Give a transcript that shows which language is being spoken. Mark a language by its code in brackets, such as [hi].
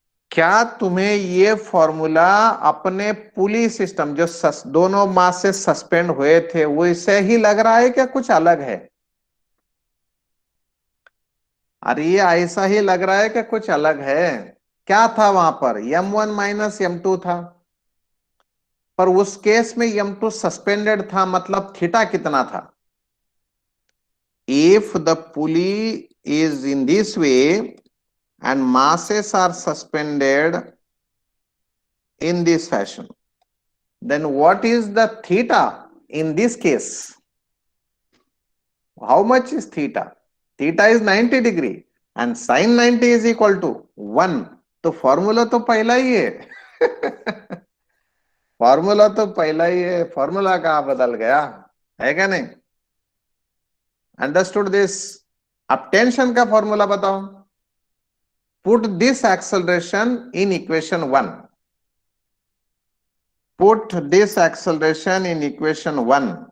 [hi] क्या तुम्हें ये फॉर्मूला अपने पुली सिस्टम जो दोनों मास से सस्पेंड हुए थे वो इससे ही लग रहा है क्या कुछ अलग है? अरे ये ऐसा ही लग रहा है कि कुछ अलग है। क्या था वहां पर? m1 माइनस m2 था, पर उस केस में m2 सस्पेंडेड था, मतलब थीटा कितना था? [en] If the pulley is in this way and masses are suspended in this fashion, then what is the theta in this case? How much is theta? Theta is 90 degree and sin 90 is equal to 1. [hi] तो formula तो पहला ही है। Formula तो पहला ही है, formula कहां बदल गया? है क्या नहीं? [en] Understood this? [hi] अब टेंशन का फॉर्मूला बताओ। [en] Put this acceleration in equation 1। Put this acceleration in equation 1.